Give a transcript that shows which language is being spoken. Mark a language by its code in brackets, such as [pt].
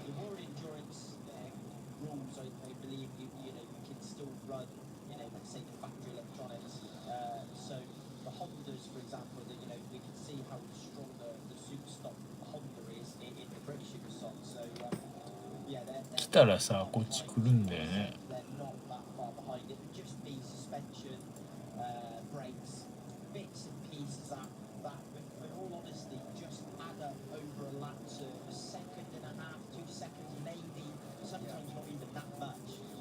[en] The more endurance rules, I believe you can still run, let's say the factory electronics. So the Hondas, for example, we can see how strong the superstock Honda is in the British superstock. So yeah, [ja] 来たらさ、こっち来るんだよね。 [en] they're not that far behind. It would just be suspension, brakes, bits and pieces that in all honesty, just add up over a lap to a second and a half, 2 seconds, maybe, sometimes not even that much.